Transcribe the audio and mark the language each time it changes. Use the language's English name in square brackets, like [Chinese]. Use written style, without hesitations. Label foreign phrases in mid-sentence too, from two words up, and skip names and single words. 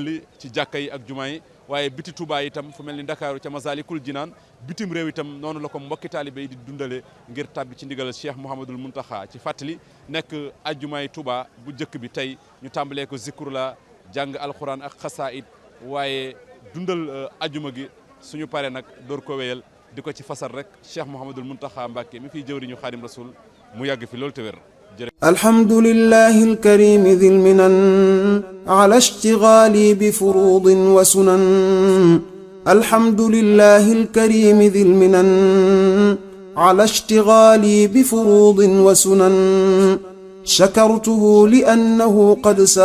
[Wolof] li ci jàkka yi ak jumaa yi waaye biti Touba itam fu mel ni Ndakaaru ca Masalikul Jinaan bitim réew itam noonu la ko mbokki taalibe yi di dundale ngir tàbbi ci ndigal Cheikh Mouhamadoul Mountakha ci fàttali nekk ajjumaay Touba bu njëkk bi tey ñu tàmbalee ko zikru la jàng alxuraan ak xasaayid waaye dundal ajuma gi suñu pare nag door ko wéyal di ko ci fasal rek Cheikh Mouhamadoul Mountakha Mbacké mi fiy jëwriñu Xaadim Rasul mu yàgg fi loolu te wér. [Arabic] الحمد لله الكريم ذي المنن على اشتغال بالفروض والسنن الحمد لله الكريم ذي المنن على اشتغال بالفروض والسنن شكرته لأنه قد